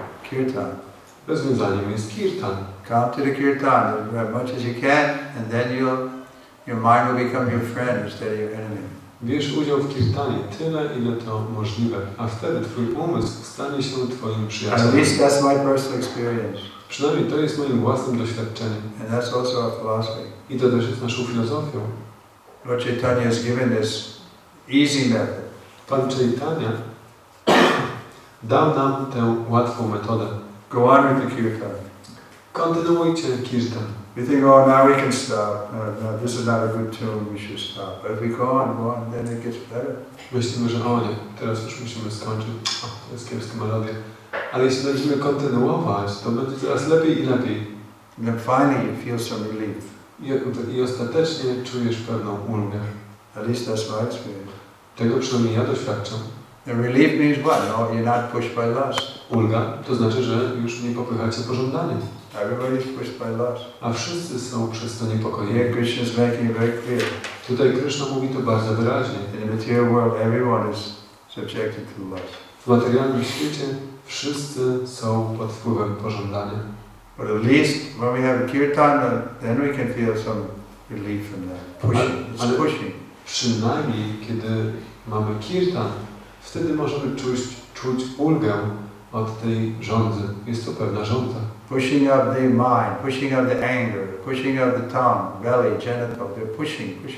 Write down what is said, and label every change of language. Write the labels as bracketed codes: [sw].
[en] Kirtan. [pl] Rozwiązaniem jest kirtan. [en] Come to the kirtan as much as you can, and then your mind will become your friend instead of your enemy. [pl] Bierz udział w kirtanie tyle, ile to możliwe, a wtedy twój umysł stanie się twoim przyjacielem. [en] At least that's my personal experience. [pl] Przynajmniej to jest moim własnym doświadczeniem. [en] And that's also our philosophy. [pl] I to też jest naszą filozofią. [en] Lord Chaitanya has given this easy method. [pl] Pan Chaitanya dał nam tę łatwą metodę. [en] Go on with the kirtan. [pl] Kontynuujcie kirtan. [en] We think, oh, now we can stop. No, this is not a good tune, we should stop. But if we go on, then it gets better. [pl] Myślimy, że o nie, teraz już musimy skończyć. O, to jest kiepska melodia. Ale jeśli będziemy kontynuować, to będzie coraz lepiej i lepiej. [en] And then finally you feel some relief. [pl] I ostatecznie czujesz pewną ulgę. [en] At least that's my experience. [pl] Tego przynajmniej ja doświadczam. [en] And relief means what? No, you're not pushed by lust. [pl] Ulga to znaczy, że już nie popychacie pożądaniem. [en] Everybody's pushed by lust. [pl] A wszyscy są przez to niepokojeni. [en] Here Krishna is making it very clear. [pl] Tutaj Krishna mówi to bardzo wyraźnie. [en] In the material world, everyone is subjected to lust. [pl] W materialnym świecie wszyscy są pod wpływem pożądania. [en] But at least when we have kirtan, then we can feel some relief from that. Pushing. It's pushing. [pl] Przynajmniej kiedy mamy kirtan, wtedy możemy czuć ulgę od tej żądzy. Jest to pewna żądza. [en] Pushing up the mind, pushing up the anger, pushing up the tongue, belly, genital, they're pushing.